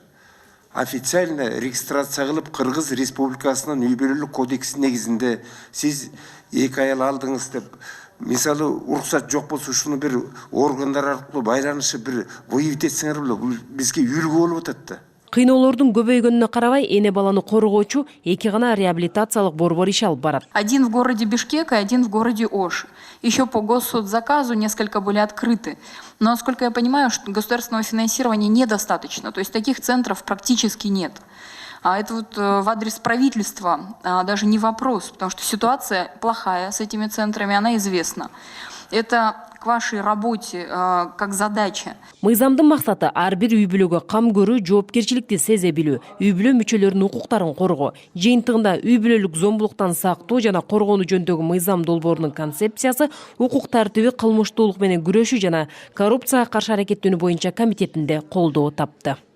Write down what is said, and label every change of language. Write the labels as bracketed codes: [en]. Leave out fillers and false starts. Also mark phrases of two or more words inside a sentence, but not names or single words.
[ru] Официально регистрация [ky] кылып Кыргыз Республикасынын үй бүлөлүк кодекси негизинде сиз 2 аял алдыңыз деп, мисалы уруксат жок болсо ушуну бир органдар аркылуу байланышы бир выявить этсеңер беле, бул бизге үлгү болуп атат да. Кыйноолордун көбөйгөнүнө карабай, эне баланы коргоочу 2 гана реабилитациялык борбор иш алып барат. [ru] Один в городе Бишкек и один в городе Ош. Еще по госсоцзаказу несколько были открыты. Но, насколько я понимаю, что государственного финансирования недостаточно. То есть таких центров практически нет. А это вот в адрес правительства даже не вопрос, потому что ситуация плохая с этими центрами, она известна. Это к вашей работе как задача. [ky] Мыйзамдын максаты ар бир үй бүлөгө кам көрүү, жоопкерчиликти сезе билүү, үй бүлө мүчөлөрүнүн укуктарын коргоо. Жыйынтыгында үй бүлөлүк зомбулуктан сактоо жана коргоону жөнүндөгү мыйзам долбоорунун концепциясы укук тартиби, кылмыштуулук менен күрөшүү жана коррупцияга каршы аракеттенүү боюнча комитетинде колдоо тапты.